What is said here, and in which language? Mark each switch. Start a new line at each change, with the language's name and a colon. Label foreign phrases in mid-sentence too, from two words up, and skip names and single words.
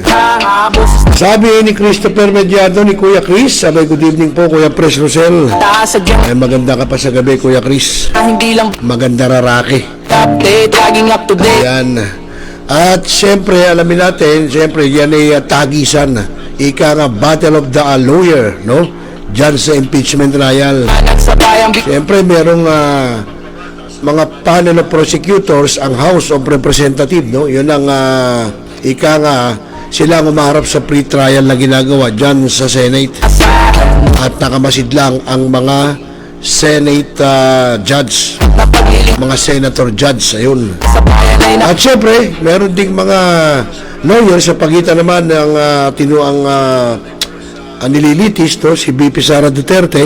Filipino: Sabi ni Christopher Mediado ni Kuya Chris, sabay
English: good evening
Filipino: po Kuya Pres Rosel. Ay maganda ka pa sa gabi Kuya Chris. Hindi lang maganda raraki. update, laging
English: up to date.
Filipino: Ayan. At siyempre alamin natin, siyempre yan ay tagisan. Ika nga
English: Battle of the Lawyer,
Filipino: no? Diyan sa impeachment trial. Siyempre merong mga
English: panel of prosecutors
Filipino: ang House of Representatives, no? Yun ang ika nga sila ang umaharap sa pre-trial na ginagawa dyan sa Senate. At nakamasid lang ang mga
English: Senate judge,
Filipino: mga
English: senator judge,
Filipino: ayun. At syempre meron ding mga lawyer sa pagitan naman ng tinuang nililitis, to si VP Sara Duterte.